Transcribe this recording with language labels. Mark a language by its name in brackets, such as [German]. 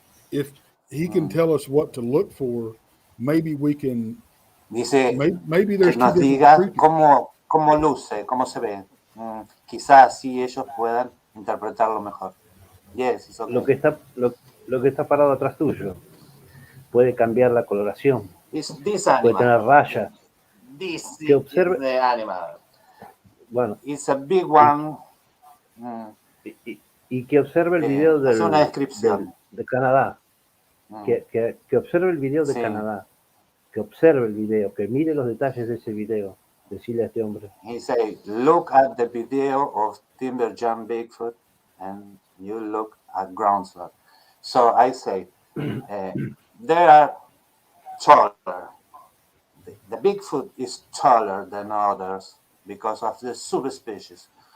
[English] If he can tell us what to look for, maybe we can. [Spanish] Dice, [English] maybe there's [Spanish] que nos diga cómo luce, cómo se ve. Quizás así ellos puedan interpretarlo mejor. [English] Yes, it's okay. [Spanish] Lo que está parado atrás tuyo puede cambiar la coloración. Puede tener rayas. Que observe. [English] Is the animal. [Spanish] Bueno, [English] it's a big one. [Spanish] Y que observe el video de Canadá. Mm. Que observe el video de Canadá. Que observe el video, que mire los detalles de ese video. Decirle a este hombre. [English] He said, look at the video of Timberjam Bigfoot and you look at ground sloth. So I say, there are taller. The Bigfoot is taller than others because of the subspecies.